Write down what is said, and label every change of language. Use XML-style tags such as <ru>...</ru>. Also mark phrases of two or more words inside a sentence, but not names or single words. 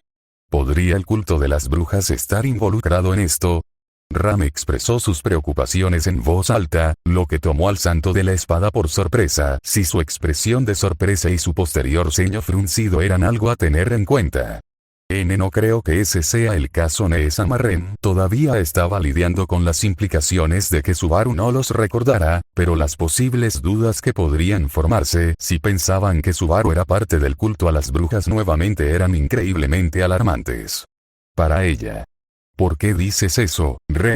<es>¿Podría el culto de las brujas estar involucrado en esto? Ram expresó sus preocupaciones en voz alta, lo que tomó al santo de la espada por sorpresa. Si su expresión de sorpresa y su posterior ceño fruncido eran algo a tener en cuenta. No creo que ese sea el caso. Nee-sama. Ren todavía estaba lidiando con las implicaciones de que Subaru no los recordara, pero las posibles dudas que podrían formarse si pensaban que Subaru era parte del culto a las brujas nuevamente eran increíblemente alarmantes. Para ella. ¿Por qué dices eso, Ren?</es>